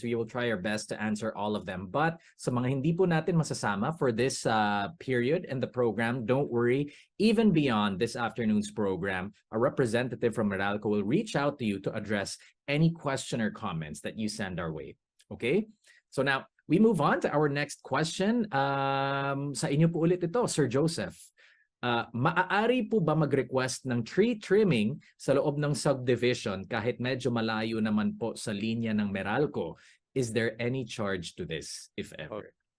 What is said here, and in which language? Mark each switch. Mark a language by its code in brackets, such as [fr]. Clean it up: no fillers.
[en] We will try our best to answer all of them. But [tl] sa mga hindi po natin masasama [en] for this period in the program, don't worry. Even beyond this afternoon's program, a representative from Meralco will reach out to you to address any question or comments that you send our way. Okay? So now, We move on to our next question. [tl] Sa inyo po ulit ito, Sir Joseph. Maaari po ba mag-request ng tree trimming sa loob ng subdivision kahit medyo malayo naman po sa linya ng Meralco? [en] Is there any charge to this, if ever?